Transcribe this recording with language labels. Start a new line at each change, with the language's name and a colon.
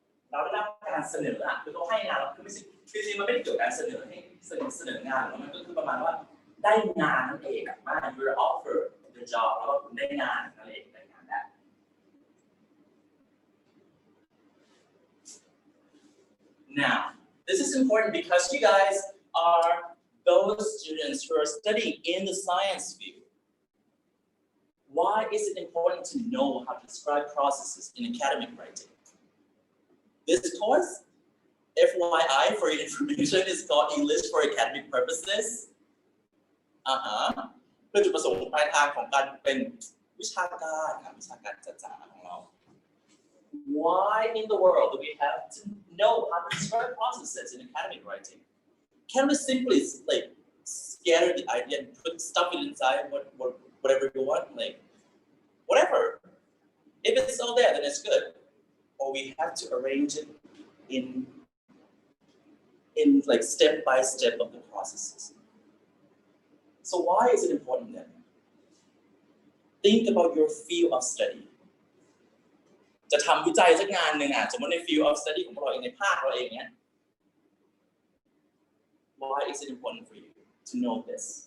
Thai: ได้รับการเสนอคือเขาให้งานเราคือไม่ใช่จริงๆมันไม่ได้เกี่ยวกับการเสนองานหรอกมันก็คือประมาณว่าได้งานนั่นเองมา
English: you're offer the job
Thai: แล้วก็คุณได้งานนั่นเองได้งานได้
English: Now, this is important because you guys are those students who are studying in the science field. Why is it important to know how to describe processes in academic writing? This course, FYI, for your information, is called English for Academic Purposes.
Thai: เพื่อจุดประสงค์ปลายทางของการเป็นวิชาการครับวิชาการจ๋าๆของเรา
English: Why in the world do we have to know how to describe processes in academic writing? Can we simply like scatter the idea and put stuff inside whatever you want, like whatever? If it's all there, then it's good. Or we have to arrange it in like step by step of the processes. So why is it important then? Think about your field of study.
Thai: จะทำวิจัยสักงานหนึ่งสมมติใน field of study ของเราเองในภาคเราเองเนี้ย
English: Why is it important for you to know this?